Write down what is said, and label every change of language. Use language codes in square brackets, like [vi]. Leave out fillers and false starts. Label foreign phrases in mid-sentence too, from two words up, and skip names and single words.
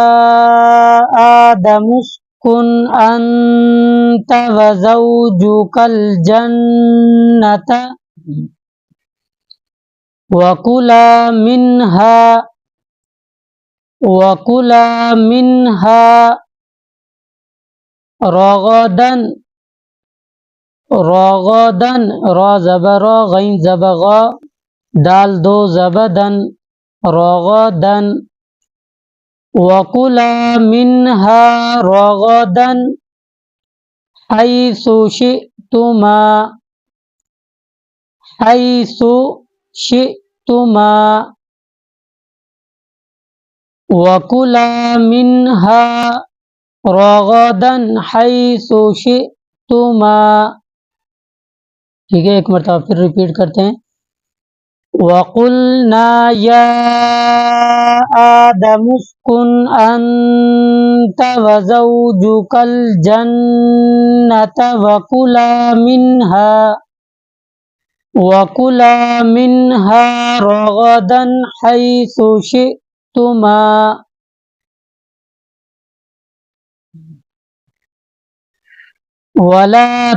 [ar] آدَمُ اسْكُنْ أَنْتَ وَزَوْجُكَ الْجَنَّةَ وَكُلَا مِنْهَا رَغَدًا، [ur] را زبر غین زبر غا، دال دو زبدن، رغدًا، [ar] وَكُلَا مِنْهَا رَغَدًا حَيْثُ شِئْتُمَا، وَكُلَا مِنْهَا رَغَدًا حَيْثُ شِئْتُمَا، [ur] ٹھیک ہے۔ ایک مرتبہ پھر ریپیٹ کرتے ہیں۔ [ar] وَقُلْنَا يَا آدَمُ اسْكُنْ أَنْتَ وَزَوْجُكَ الْجَنَّةَ وَكُلَا مِنْهَا رَغَدًا حَيْثُ شِئْتُمَا وَلَا